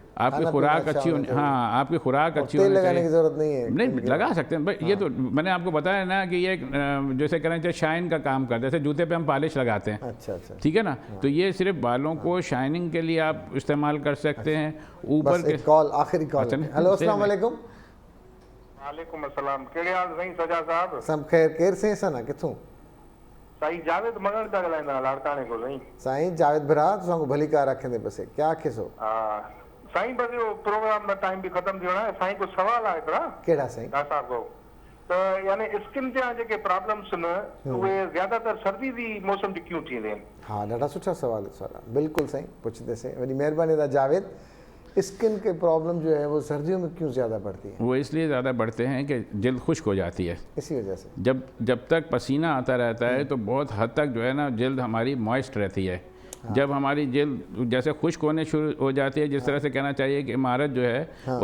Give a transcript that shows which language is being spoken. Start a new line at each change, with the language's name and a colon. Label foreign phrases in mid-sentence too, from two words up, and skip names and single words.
Urdu: آپ کی خوراک اچھی ہونی، ہاں آپ کی خوراک اچھی ہونی چاہیے. لگانے کی ضرورت نہیں ہے, نہیں لگا سکتے ہیں بھائی. یہ تو میں نے آپ کو بتایا نا کہ یہ جیسے کہنا چاہیے شائن کا کام کرتے ہیں، جیسے جوتے پہ ہم پالش لگاتے ہیں. اچھا اچھا, ٹھیک ہے نا. تو یہ صرف بالوں کو شائننگ کے لیے آپ استعمال کر سکتے ہیں. اوپر کے کال، آخری کال۔ ہیلو,
Arabic: السلام علیکم. وعلیکم السلام.
Sindhi: कहिड़े हाल साईं सजा साहब? सब खैर। केर से सन किथों? साईं जावेद मगन था ॻाल्हाईंदा लाड़काणे को साईं। साईं जावेद भरा तुसां भली कार रखंदे बसे क्या किसो? हां साईं, बस यो प्रोग्राम का टाइम भी खत्म थियो है साईं। को सवाल आहे हिकिड़ा। केड़ा साईं? डॉक्टर साहब को तो यानी स्किन जा जेके प्रॉब्लम्स न उहे ज्यादातर सर्दी दी मौसम दी क्यों थींदे आहिनि? हाँ, ॾाढा सुठा सवाल है। बिल्कुल साईं पुछते से। वॾी महिरबानी था जावेद।
Urdu: سکن کے پرابلم جو ہے وہ سردیوں میں کیوں زیادہ بڑھتی ہے? وہ اس لیے زیادہ بڑھتے ہیں کہ جلد خشک ہو جاتی ہے, اسی وجہ سے. جب تک پسینہ آتا رہتا ہے تو بہت حد تک جو ہے نا جلد ہماری موئسٹ رہتی ہے. ہاں. جب ہماری جلد جیسے خشک ہونے شروع ہو جاتی ہے، جس طرح سے کہنا چاہیے کہ عمارت جو ہے ہاں.